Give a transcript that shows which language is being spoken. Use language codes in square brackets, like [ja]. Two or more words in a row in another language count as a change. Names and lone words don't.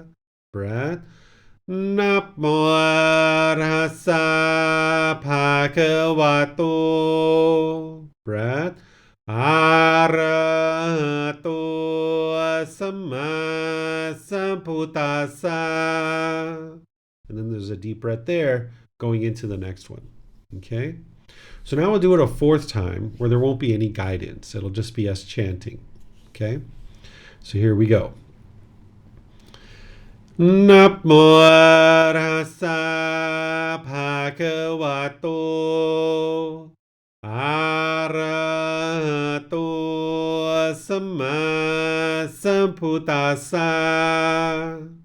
[pi] Breath. Namo tassa bhagavato. Breath. Arahato samma sambuddhassa. [en] And then there's a deep breath there going into the next one. Okay? So now we'll do it a fourth time where there won't be any guidance. It'll just be us chanting. Okay? So here we go. [pi] Namo tassa bhagavato arahato samma sambuddhassa.